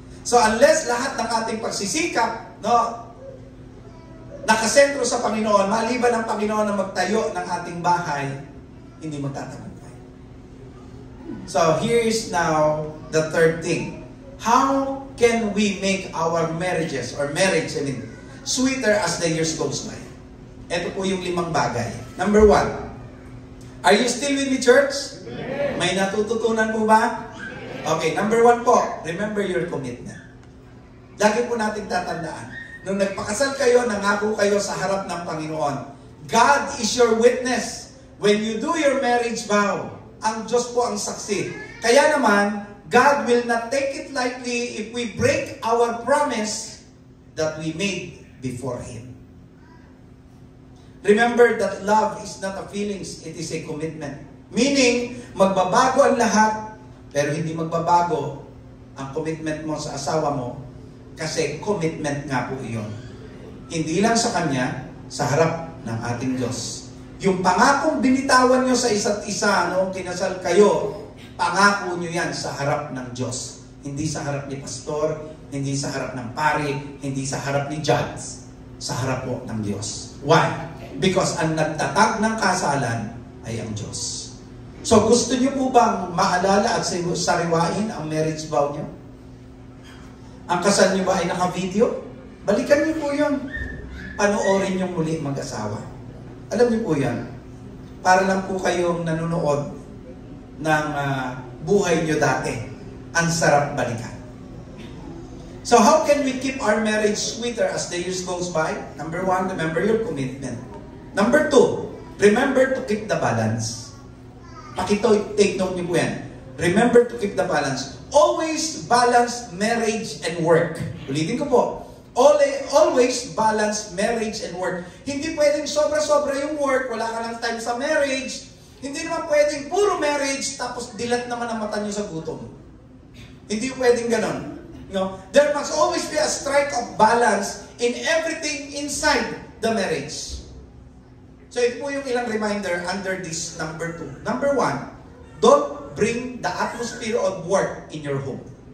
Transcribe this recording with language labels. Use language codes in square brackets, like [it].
[tl] So unless lahat ng ating pagsisikap, no, nakasentro sa Panginoon, maliban ng Panginoon na magtayo ng ating bahay, hindi magtatagumpay. [en] So here's now the third thing. How can we make our marriage, sweeter as the years goes by? [tl] Ito po yung 5 bagay. [en] Number 1, are you still with me, church? Yes. [tl] May natututunan po ba? [en] Okay, number 1 po, remember your commitment. [tl] Lagi po natin tatandaan, nung nagpakasal kayo, nangako kayo sa harap ng Panginoon, [en] God is your witness. When you do your marriage vow, [tl] ang Diyos po ang saksi. Kaya naman, [en] God will not take it lightly if we break our promise that we made before Him. Remember that love is not a feelings, it is a commitment. [tl] Meaning, magbabago ang lahat, pero hindi magbabago ang commitment mo sa asawa mo kasi commitment nga po iyon. Hindi lang sa Kanya, sa harap ng ating Diyos. Yung pangakong binitawan nyo sa isa't isa, no, kinasal kayo, pangako nyo yan sa harap ng Diyos. Hindi sa harap ni pastor, hindi sa harap ng pari, hindi sa harap ni judge, sa harap po ng Diyos. [en] Why? [tl] Because ang nagtatag ng kasalan ay ang Diyos. So gusto niyo po bang maalala at sariwain ang marriage vow niyo? Ang kasal niyo ba ay naka-video? Balikan niyo po yun. Panoorin niyo muli mag-asawa. Alam niyo po yan. Para lang po kayong nanonood ng buhay niyo dati. Ang sarap balikan. [en] So how can we keep our marriage sweeter as the years goes by? Number 1, remember your commitment. Number 2, remember to keep the balance. Take note [tl] niyo po yan. [en] Remember to keep the balance. Always balance marriage and work. [tl] Ulitin ko po. [en] Always balance marriage and work. [tl] Hindi pwedeng sobra-sobra yung work, wala ka lang time sa marriage. Hindi naman pwedeng puro marriage, tapos dilat naman ang mata niyo sa gutom. Hindi pwedeng ganon. No? [en] There must always be a strike of balance in everything inside the marriage. [tl] So ito po yung ilang [en] reminder under this number 2. Number 1, don't bring the atmosphere of work in your home.